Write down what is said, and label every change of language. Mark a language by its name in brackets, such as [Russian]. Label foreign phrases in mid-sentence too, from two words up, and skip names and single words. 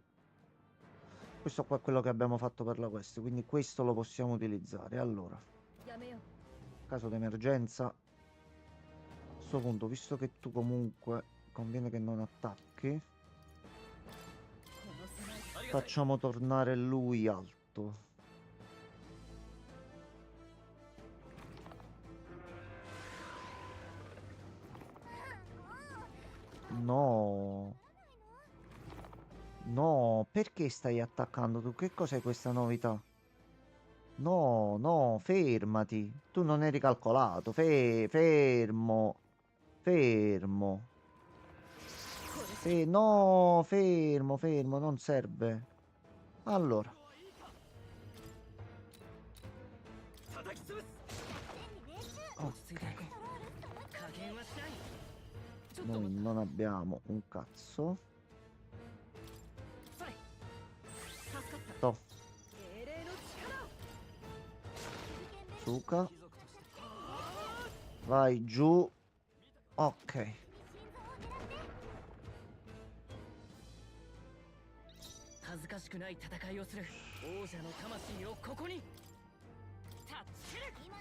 [Italian] Questo qua è quello che abbiamo fatto per la quest, quindi questo lo possiamo utilizzare. Allora, [Japanese] やめよう [Italian] caso d'emergenza, a questo punto, visto che tu comunque conviene che non attacchi, [Japanese] この備えありがたい [Italian] facciamo tornare lui alto. No. No, perché stai attaccando tu? Che cos'è questa novità? No, fermati. Tu non eri calcolato. Fermo. No, fermo, non serve. Allora, [Japanese] 叩き潰す [Italian] ok. [Japanese] 落ち着いていこう加減はしないちょっと [Italian] Noi non abbiamo un cazzo. [Japanese] それ助かった [Italian] To, [Japanese] 精霊の力を [Russian] Suka. [Japanese] 貴族として [Italian] Vai giù. Ok. [Japanese] 心臓を狙って恥ずかしくない戦いをする王者の魂をここにタッチル